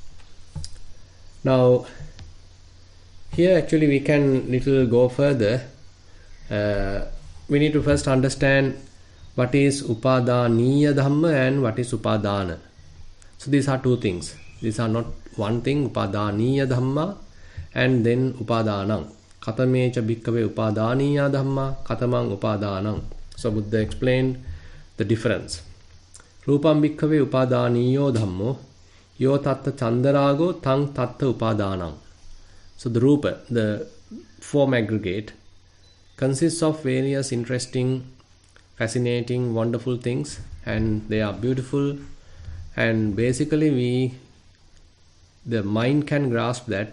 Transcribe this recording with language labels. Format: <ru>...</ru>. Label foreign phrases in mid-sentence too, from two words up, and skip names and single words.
<en>Now here actually we can little go further. We need to first understand what is</en> <pi>upadaniya dhamma</pi> <en>and what is upadana. So these are two things. These are not one thing,</en> <pi>upadaniya dhamma</pi> <en>and then upadanam.</en> <pi>Katamecha bhikkave upadaniya dhamma katamang upadanam.</pi> <en>So Buddha explained the difference.</en> <pi>Rupam bhikkave upadaniyo dhammo yo tatta chandarago tang tatta upadanam.</pi> <en>So the rupa, the form aggregate, consists of various interesting, fascinating, wonderful things, and they are beautiful, and basically the mind can grasp that.</en>